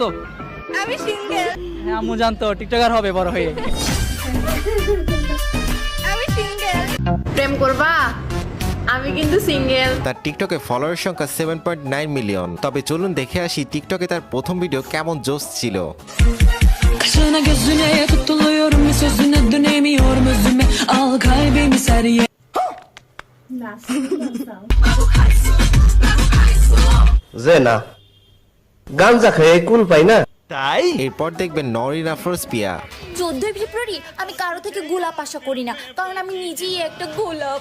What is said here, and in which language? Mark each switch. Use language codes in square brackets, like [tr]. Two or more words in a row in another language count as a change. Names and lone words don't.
[bn] আমি সিঙ্গেল। হ্যাঁ আম্মু জানতো টিকটকার হবে বড় হয়ে। আমি সিঙ্গেল। প্রেম করবা? আমি কিন্তু সিঙ্গেল। তার টিকটকে ফলোয়ার সংখ্যা 7.9 মিলিয়ন। তবে চলুন দেখে আসি টিকটকে তার প্রথম ভিডিও কেমন জোশ ছিল। [tr] Kaşına gözüne tutuluyorum bir sözüne dönemiyorum özüme al kalbimi seriye [bn] যে না গাঞ্জা খেয়ে কুল পাই না। তাই এরপর দেখবেন নরিন আফরোজ পিয়া। 14 ফেব্রুয়ারি আমি কারো থেকে গোলাপ আশা করি না, কারণ আমি নিজেই একটা গোলাপ।